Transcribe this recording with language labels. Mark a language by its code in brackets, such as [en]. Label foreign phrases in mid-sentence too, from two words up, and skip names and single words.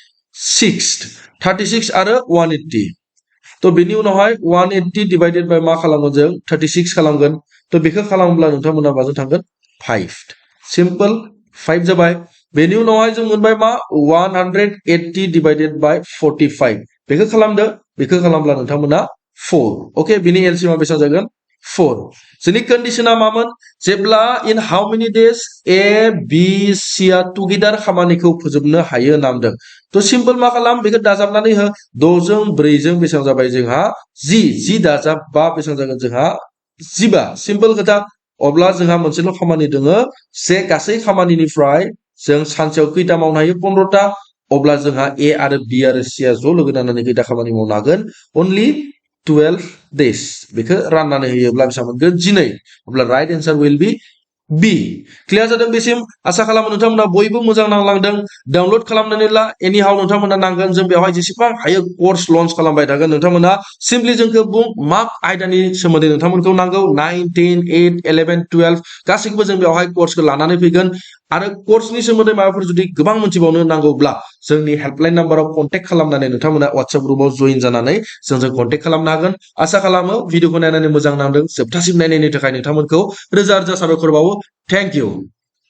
[brx] 36 आरो 180 तो बेनि उनावहाय 180 [en] divided by [brx] मा खालामगोन जों 36 खालामगोन तो बेखौ खालामोब्ला नोंथांमोना माजों थांगोन 5 सिम्पल 5 जाबाय बेनि उनावहाय जों मोनबाय मा 180 [en] divided by [brx] 45 बेखौ खालामदो बेखौ खालामब्ला नोंथांमोना 4 ओके बिनि एलसीएमआ बेसेबां जागोन 4 जोंनि कंडिशना मामोन जेब्ला [en] in how many [brx] डेज ए बी सी आ टुगेदार खामानिखौ फोजोबनो हायो नामदों थ' सिम्पल मा खालाम बेखौ दाजाबनानै हो 6 जों 4 जों बेसेबां जाबाय जोंहा 10 दाजाब 5 बेसेबां जागोन जोंहा 15 सिम्पल खोथा अब्ला जोंहा मोनसेल' खामानि दोङो जे गासै खामानिनिफ्राय जों सानसेयाव खैथा मावनो हायो 15टा अब्ला जोंहा ए आरो बी आरो सी आ ज' लोगो नांनानै खैथा खामानि मावनो हागोन only 12 days बेखौ राननानै होयोब्ला बेसेबां मोनगोन 12 अब्ला [en] right answer will be be clear [brx] जादों बेसिम आसा खालामो नोंथांमोना बयबो मोजां नांलांदों डाउनलड खालामनानै ला एनिहाउ नोंथांमोना नांगोन जों बेवहाय जेसेबां हायो [en] course launch [brx] खालामबाय थागोन नोंथांमोना सिम्पली जोंखौ बुं मा आयदानि सोमोन्दै नोंथांमोनखौ नांगौ 9 10 8 11 12 गासैखौबो जों बेवहाय कर्सखौ लानानै फैगोन आरो कर्सनि सोमोन्दै माबाफोर जुदि गोबां मोनथिबावनो नांगौब्ला जोंनि हेल्पलाइन नाम्बाराव कन्टेक्ट खालामनानै नोंथांमोना WhatsApp ग्रुपआव जइन जानानै जोंजों कन्टेक्ट खालामनो हागोन आसा खालामो भिडिअखौ नायनानै मोजां नांदों जोबथासिम नायनायनि थाखाय नोंथांमोनखौ रोजा रोजा साबायखर बावो [en] thank you